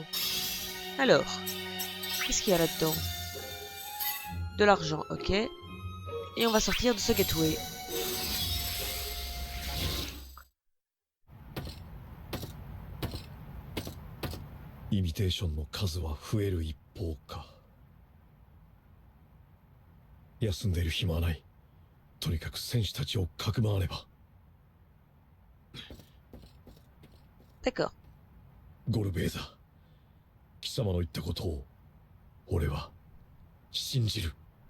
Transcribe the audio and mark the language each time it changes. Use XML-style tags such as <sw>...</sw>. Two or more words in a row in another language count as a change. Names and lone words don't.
<fr>Alors, qu'est-ce qu'il y a là-dedans? De l'argent, ok. Et on va sortir de ce gateway.</fr> <ja>Imitation の数は増える一方か。休んでいる暇はない。とにかく戦士たちをかくまわねば。</ja> <fr>D'accord.</fr> <ja>ゴルベーザ、貴様の言ったことを俺は信じる。</ja>